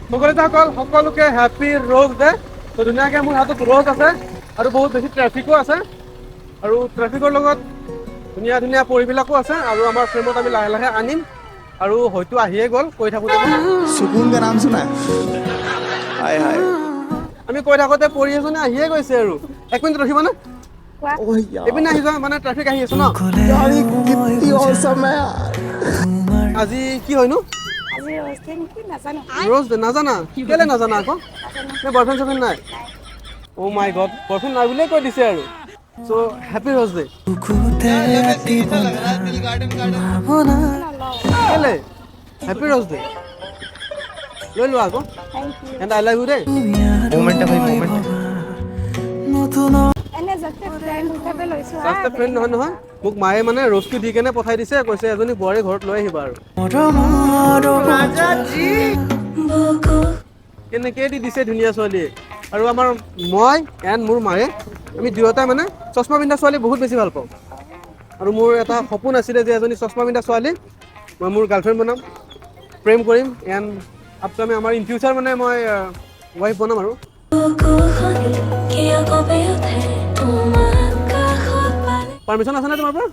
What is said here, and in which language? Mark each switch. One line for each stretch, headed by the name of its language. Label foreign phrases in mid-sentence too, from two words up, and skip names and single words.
Assamese: সকলোকে হেপী ৰ'জ ডে। তো ধুনীয়াকৈ মোৰ হাতত ৰ'জ আছে আৰু বহুত বেছি ট্ৰেফিকো আছে আৰু ট্ৰেফিকৰ লগত ধুনীয়া ধুনীয়া পৰিবিলাকো আছে আৰু আমাৰ ফ্ৰেমত আমি লাহে লাহে আনিম আৰু হয়তো আহিয়ে গ'ল কৈ থাকোঁতে
Hindi: सुकून का नाम सुना है हाय हाय
Assamese: আমি কৈ থাকোঁতে পৰি এজনে আহিয়ে গৈছে আৰু 1 মিনিট ৰখিবানে ओह এইপিনে আহি যোৱা মানে ট্ৰেফিক আহি আছে ন
Hindi: यार ये कितनी औसम है यार
Assamese: আজি কি হয়নো আজি ৰ'জ ডে নেকি নাজানো ৰ'জ ডে নাজানা কেলে নাজানা আকৌ নে বয়ফ্ৰেণ্ড চয়ফ্ৰেণ্ড নাই
English: oh my god
Assamese: বয়ফ্ৰেণ্ড নাই বুলিয়ে কৈ দিছে আৰু চ' হেপী ৰ'জ ডে কেলে হেপী ৰ'জ ডে লৈ লোৱা আকৌ
English: thank you and I love you dei
Hindi: मोमेंट है भाई मोमेंट
Assamese: এনে যাতে ফ্ৰেণ্ড হিচাপে লৈছো জাষ্ট ফ্ৰেণ্ড নহয় নহয় মোক মায়ে মানে ৰ'জটো দি কেনে পঠাই দিছে কৈছে এজনী বোৱাৰী ঘৰত লৈ আহিবা আৰু কেনেকৈ দি দিছে ধুনীয়া ছোৱালীয়ে আৰু আমাৰ মই এণ্ড মোৰ মায়ে আমি দুয়োটাই মানে চশমা পিন্ধা ছোৱালী বহুত বেছি ভাল পাওঁ আৰু মোৰ এটা সপোন আছিলে যে এজনী চশমা পিন্ধা ছোৱালী মই মোৰ গাৰ্লফ্ৰেণ্ড বনাম প্ৰেম কৰিম এণ্ড আপকামিং আমাৰ
English: in future
Assamese: মানে মই ৱাইফ বনাম আৰু পাৰ্মিশ্যন আছেনে তোমাৰ পৰা